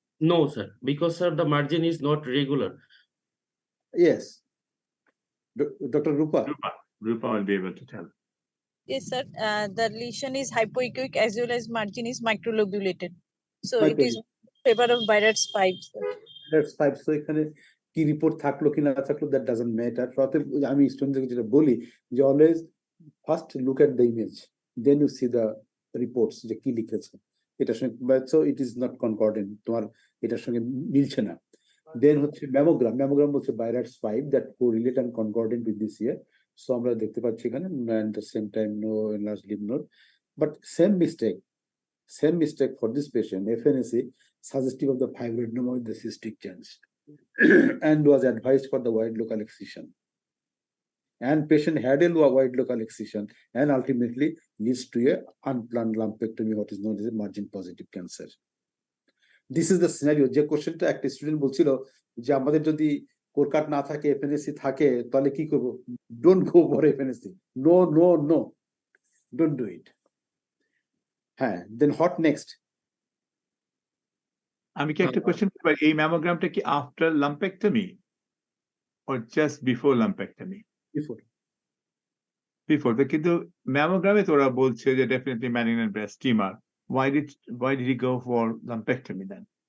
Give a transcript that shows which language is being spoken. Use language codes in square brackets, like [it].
[en] No, sir, because sir, the margin is not regular. Yes. Dr. Rupa. Rupa will be able to tell. Yes, sir. The lesion is hypoechoic as well as margin is microlobulated. So it is favor of Byradt's 5. That's 5. [bn] So এখানে কি report থাকলো কি না থাকলো [en] that doesn't matter. [bn] অতএব আমি স্টুডেন্টদের যেটা বলি যে [en] always first look at the image, then you see the reports [bn] যে কি লিখেছে এটার সঙ্গে, [en] so it is not concordant, [bn] তোমার এটার সঙ্গে মিলছে না। [en] Then হচ্ছে mammogram হচ্ছে Byradt's 5 that correlate and concordant with this here. So [bn] আমরা দেখতে পাচ্ছি এখানে [en] at the same time no enlarged lymph node, but same mistake for this patient, FNAC suggestive of the fibroadenoma with the cystic change and was advised for the wide local excision. And patient had a wide local excision and ultimately leads to a unplanned lumpectomy, what is known as a margin positive cancer. This is the scenario. [bn] যে কোশ্চেনটা একটা student বলছিল যে আমাদের যদি core কাট না থাকে, FNAC থাকে, তাহলে কি করবো? [en] Don't go for FNAC, no no no, don't do it. হ্যাঁ, then what next. [bn] আমি কি একটা কোয়েশ্চেন করতে পারি? এই ম্যামোগ্রামটা কি after lumpectomy [en] or just before lumpectomy? Before. Before. [bn] কিন্তু ম্যামোগ্রামে তো ওরা বলছে যে [en] definitely malignant breast tumor. Why did he go for lumpectomy then?